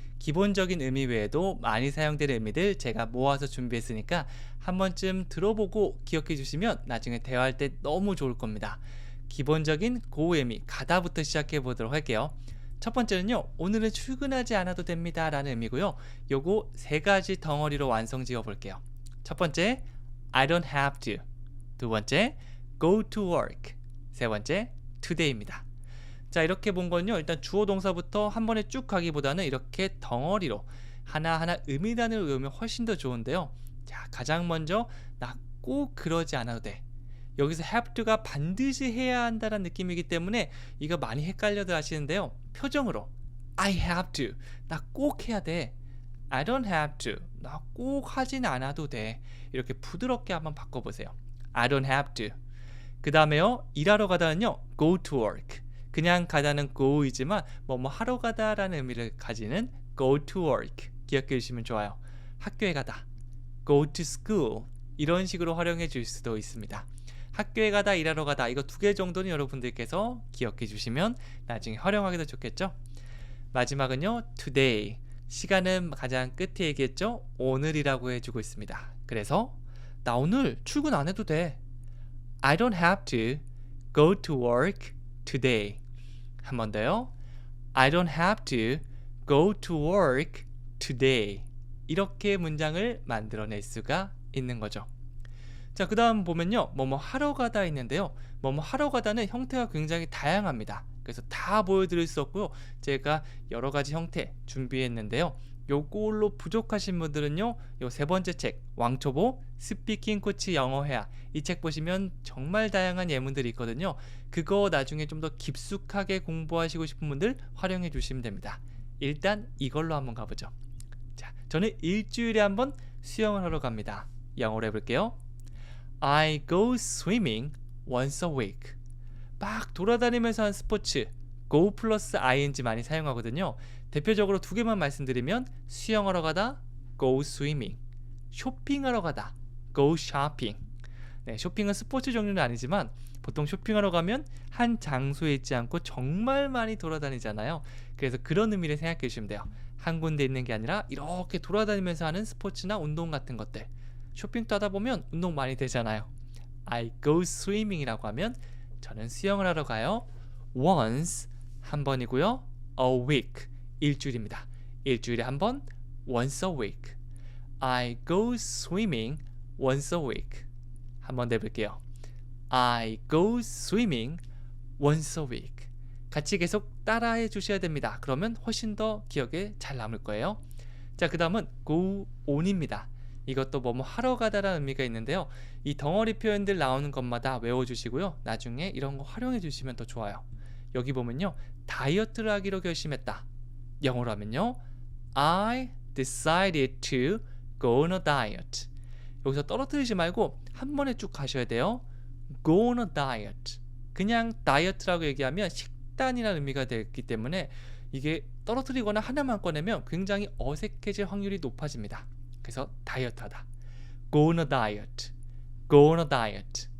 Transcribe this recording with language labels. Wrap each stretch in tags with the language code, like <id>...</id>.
<ko>기본적인 의미 외에도 많이 사용되는 의미들 제가 모아서 준비했으니까 한 번쯤 들어보고 기억해 주시면 나중에 대화할 때 너무 좋을 겁니다. 기본적인 고 의미 가다부터 시작해 보도록 할게요. 첫 번째는요, 오늘은 출근하지 않아도 됩니다 라는 의미고요. 요거 세 가지 덩어리로 완성 지어 볼게요. 첫 번째,</ko> <en>I don't have to.</en> <ko>두 번째,</ko> <en>go to work.</en> <ko>세 번째, today입니다. 자, 이렇게 본 건요, 일단 주어 동사부터 한 번에 쭉 가기보다는 이렇게 덩어리로 하나하나 의미단을 외우면 훨씬 더 좋은데요. 자, 가장 먼저 나 꼭 그러지 않아도 돼. 여기서 have to가 반드시 해야 한다는 느낌이기 때문에 이거 많이 헷갈려들 하시는데요. 표정으로</ko> <en>I have to.</en> <ko>나 꼭 해야 돼.</ko> <en>I don't have to.</en> <ko>나 꼭 하진 않아도 돼. 이렇게 부드럽게 한번 바꿔보세요.</ko> <en>I don't have to.</en> <ko>그 다음에요, 일하러 가다는요, go to work. 그냥 가다는 go이지만 뭐뭐 하러 가다라는 의미를 가지는 go to work. 기억해 주시면 좋아요. 학교에 가다,</ko> <en>go to school.</en> <ko>이런 식으로 활용해 줄 수도 있습니다. 학교에 가다, 일하러 가다, 이거 두 개 정도는 여러분들께서 기억해 주시면 나중에 활용하기도 좋겠죠. 마지막은요, today. 시간은 가장 끝에 얘기했죠. 오늘이라고 해주고 있습니다. 그래서 나 오늘 출근 안 해도 돼.</ko> <en>I don't have to go to work today.</en> <ko>한 번 더요.</ko> <en>I don't have to go to work today.</en> <ko>이렇게 문장을 만들어낼 수가 있는 거죠. 자, 그 다음 보면요, 뭐뭐 하러 가다 있는데요. 뭐뭐 하러 가다는 형태가 굉장히 다양합니다. 그래서 다 보여드릴 수 없고요. 제가 여러 가지 형태 준비했는데요. 요걸로 부족하신 분들은요, 요 세 번째 책 왕초보 스피킹 코치 영어 회화, 이 책 보시면 정말 다양한 예문들이 있거든요. 그거 나중에 좀 더 깊숙하게 공부하시고 싶은 분들 활용해 주시면 됩니다. 일단 이걸로 한번 가보죠. 자, 저는 일주일에 한번 수영을 하러 갑니다. 영어로 해볼게요.</ko> <en>I go swimming once a week.</en> <ko>막 돌아다니면서 한 스포츠, go 플러스 ing 많이 사용하거든요. 대표적으로 두 개만 말씀드리면 수영하러 가다, go swimming. 쇼핑하러 가다, go shopping. 네, 쇼핑은 스포츠 종류는 아니지만 보통 쇼핑하러 가면 한 장소에 있지 않고 정말 많이 돌아다니잖아요. 그래서 그런 의미를 생각해 주시면 돼요. 한 군데 있는 게 아니라 이렇게 돌아다니면서 하는 스포츠나 운동 같은 것들. 쇼핑도 하다 보면 운동 많이 되잖아요.</ko> <en>I go swimming</en> <ko>이라고 하면 저는 수영을 하러 가요. once, 한 번이고요. a week, 일주일입니다. 일주일에 한 번, once a week.</ko> <en>I go swimming once a week.</en> <ko>한 번 더 해볼게요.</ko> <en>I go swimming once a week.</en> <ko>같이 계속 따라해 주셔야 됩니다. 그러면 훨씬 더 기억에 잘 남을 거예요. 자, 그 다음은 go on입니다. 이것도 뭐뭐 하러 가다라는 의미가 있는데요. 이 덩어리 표현들 나오는 것마다 외워주시고요. 나중에 이런 거 활용해 주시면 더 좋아요. 여기 보면요, 다이어트를 하기로 결심했다. 영어로 하면요,</ko> <en>I decided to go on a diet.</en> <ko>여기서 떨어뜨리지 말고 한 번에 쭉 가셔야 돼요.</ko> <en>Go on a diet.</en> <ko>그냥 다이어트라고 얘기하면 식단이라는 의미가 되기 때문에 이게 떨어뜨리거나 하나만 꺼내면 굉장히 어색해질 확률이 높아집니다. 그래서 다이어트 하다.</ko> <en>Go on a diet.</en> <ko>Go on a diet.</ko>